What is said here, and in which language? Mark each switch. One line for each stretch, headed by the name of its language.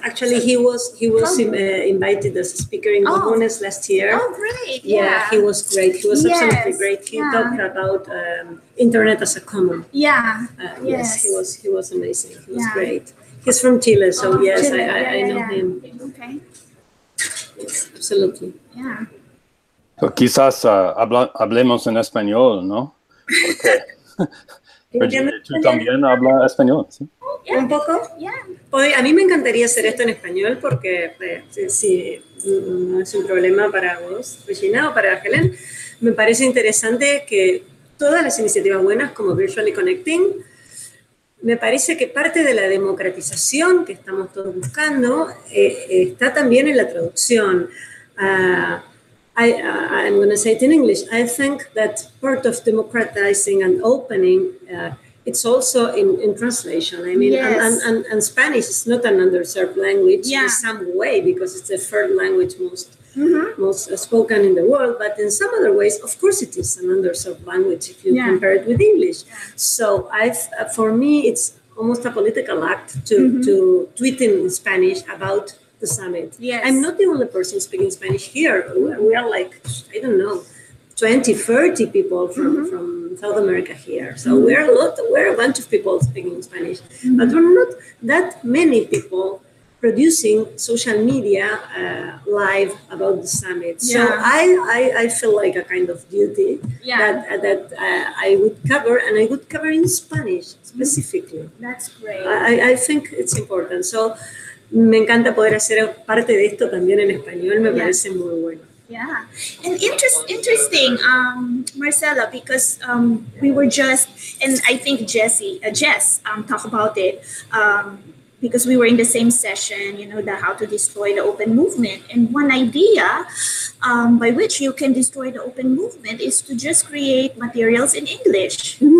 English: Actually, he was invited as a speaker in Comunes last year. Oh, great! Yeah, he was great. He was absolutely great. He talked about internet as a common. Yes, he was amazing. He was great. He's from Chile, so yes, Chile. I know him. Okay. Yes, absolutely. Yeah.
Spanish: So quizás hablemos en español, ¿no? Porque Virginia, tú también hablas español, ¿sí?
English: Yeah.
Spanish: un poco.
English: Yeah.
Spanish: A mí me encantaría hacer esto en español porque si no es un problema para vos, Regina, o para Helen, me parece interesante que todas las iniciativas buenas como Virtually Connecting, me parece que parte de la democratización que estamos todos buscando está también en la traducción.
English: I'm going to say it in English. I think that part of democratizing and opening it's also in translation. I mean, Yes. and Spanish is not an underserved language Yeah. in some way because it's the third language most spoken in the world. But in some other ways, of course, it is an underserved language if you compare it with English. So for me, it's almost a political act to tweet in Spanish about the summit. Yes. I'm not the only person speaking Spanish here. We are like, I don't know, 20, 30 people from South America here. So we're a bunch of people speaking Spanish, but we're not that many people producing social media live about the summit. So I feel like a kind of duty that I would cover, and I would cover in Spanish specifically. That's great. I think it's important.
Spanish: So me encanta poder hacer parte de esto también en español, me parece muy bueno.
English: Yeah, and interesting, Marcela, because we were just, and I think Jess talked about it, because we were in the same session, the how to destroy the open movement. And one idea by which you can destroy the open movement is to just create materials in English.